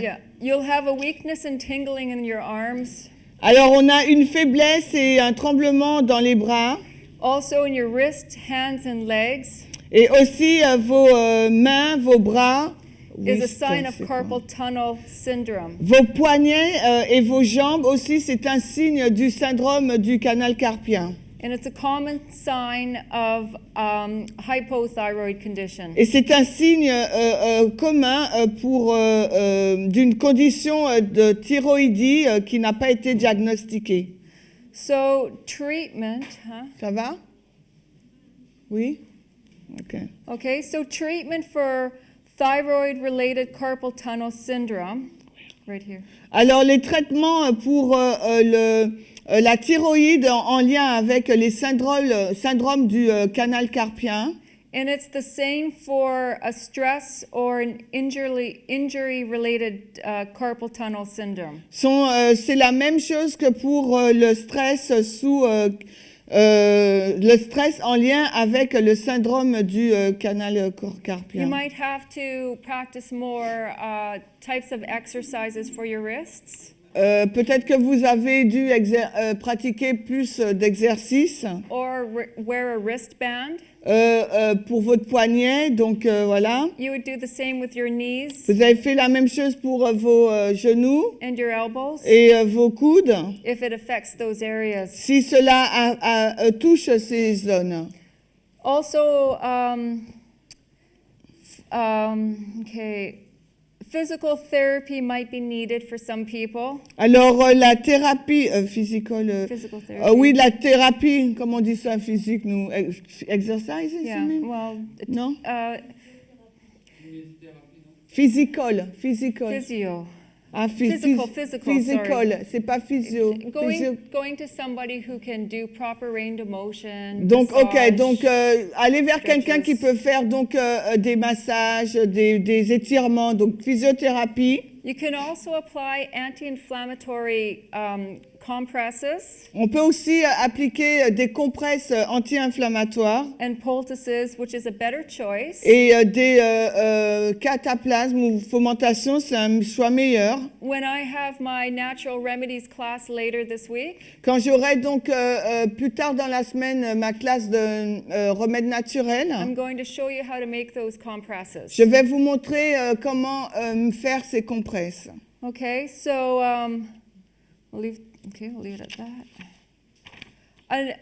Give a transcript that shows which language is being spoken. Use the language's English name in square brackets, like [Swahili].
[English] Yeah, you'll have a weakness and tingling in your arms. [French] Alors on a une faiblesse et un tremblement dans les bras. [English] Also in your wrists, hands, and legs [French] Et aussi vos mains, vos bras. [English] is a Wrist, sign of [French] c'est quoi? [English] carpal tunnel syndrome. [French] Vos poignets et vos jambes aussi, c'est un signe du syndrome du canal carpien. [English] And it's a common sign of hypothyroid condition. [French] Et c'est un signe commun d'une condition de thyroïdie qui n'a pas été diagnostiquée. [English] So treatment, [French] Ça va? Oui? Ok. [English] Okay, so treatment for thyroid-related carpal tunnel syndrome, right here. [French] Alors, les traitements pour la thyroïde en lien avec les syndromes du canal carpien, [English] And it's the same for a stress or an injury-related carpal tunnel syndrome. [French] c'est la même chose que pour le stress le stress en lien avec le syndrome du canal [English] You [French] carpien. [English] might have to practice more types of exercises for your wrists, [French] Peut-être que vous avez dû pratiquer plus d'exercices [English] or wear a wristband. [French] pour votre poignet, donc voilà. [English] You would do the same with your knees [French] Vous avez fait la même chose pour vos genoux [English] and your elbows [French] et vos coudes, [English] if it affects those areas. [French] si cela touche ces zones. [English] Also, okay, physical therapy might be needed for some people. [French] Alors la thérapie physical, [English] Physical therapy. [French] oui, la thérapie, comment on dit ça physique, nous, exercise, [English] Yeah, well, [French] non? Kinésithérapie, non? [English] Physical. physio. Ah, Physical, [French] physical, c'est pas physio. [English] Going to somebody who can do proper range of motion. [French] Donc, ok, [English] massage. [French] donc allez vers quelqu'un qui [English] stretches. [French] peut faire donc des massages, des étirements, donc physiothérapie. [English] You can also apply anti-inflammatory compresses [French] On peut aussi appliquer des compresses anti-inflammatoires [English] and poultices, which is a better choice. [French] et des cataplasmes ou fomentations, c'est un choix meilleur. [English] When I have my natural remedies class later this week, [French] Quand j'aurai donc plus tard dans la semaine ma classe de remèdes naturels, [English] I'm going to show you how to make those compresses. [French] je vais vous montrer comment faire ces compresses. [English] Okay, so we'll leave it at that.